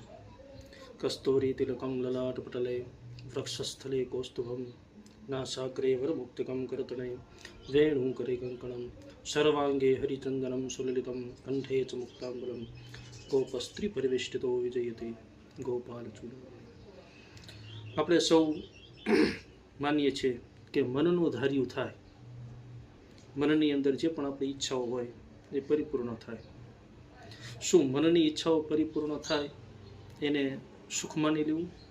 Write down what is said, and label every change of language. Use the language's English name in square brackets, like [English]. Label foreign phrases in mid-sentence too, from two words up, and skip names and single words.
[Sanskrit] कस्तूरी तिलकम ललाट पटले वृक्षस्थले कौस्तुभम नासाग्रे वरमुक्तिकं करतने वेणुकरे कंकणम सर्वांगे हरिचंदनम सुललितम कंठे च मुक्तांबरम गोपस्त्री परिवेष्टितो विजयते गोपालचूड़ा। [Gujarati] આપણે સૌ માનીએ છીએ કે મનનું ધાર્યું થાય, મનની અંદર જે પણ આપણી ઈચ્છાઓ હોય એ પરિપૂર્ણ થાય। શું મનની ઈચ્છાઓ પરિપૂર્ણ થાય એને સુખ માની લેવું?